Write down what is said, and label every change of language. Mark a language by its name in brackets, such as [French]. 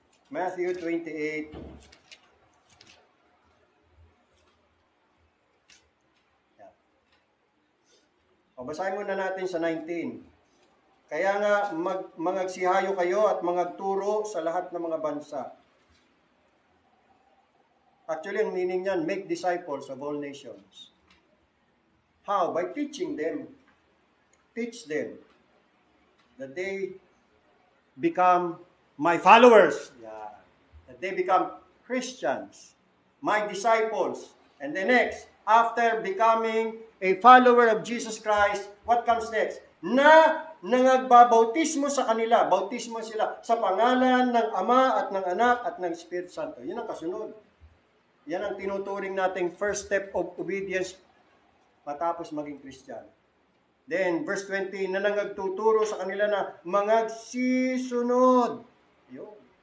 [English] Matthew 28, yan. [Filipino] O, basahin muna natin sa 19. Kaya nga, mangagsihayo kayo at mangagturo sa lahat ng mga bansa. [English] Actually, [Filipino] ang meaning niyan, [English] make disciples of all nations. How? By teaching them. Teach them that they become my followers. Yeah. That they become Christians. My disciples. And the next, after becoming a follower of Jesus Christ, what comes next? [Filipino] Na nangagbabautismo sa kanila. Bautismo sila sa pangalan ng Ama at ng Anak at ng Espiritu Santo. Yan ang kasunod. Yan ang tinuturing nating [English] first step of obedience [Filipino] matapos maging Christian. Then, verse 20, na nangagtuturo sa kanila na mangagsisunod. Yun.